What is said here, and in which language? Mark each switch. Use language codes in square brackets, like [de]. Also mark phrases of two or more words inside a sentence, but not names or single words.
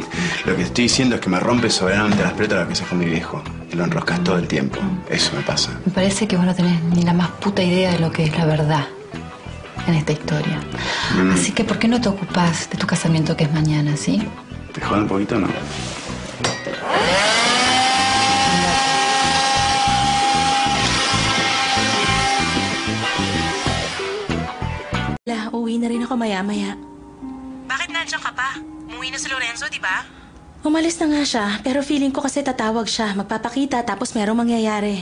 [es] Lo que estoy diciendo es que me rompes soberanamente las pelotas lo que haces con mi viejo. Y lo enroscas todo el tiempo. Eso me pasa. Me parece que vos no tenés ni la más puta idea de lo que es la verdad en esta historia. Así que, ¿por qué no te ocupás de tu casamiento que es mañana, sí? ¿Te jodan un poquito o no? [tl] Uwi na rin ako maya-maya. Bakit nandiyan ka pa? Umuwi na si Lorenzo, di ba? Umalis na nga siya, pero feeling ko kasi tatawag siya, magpapakita tapos merong mangyayari.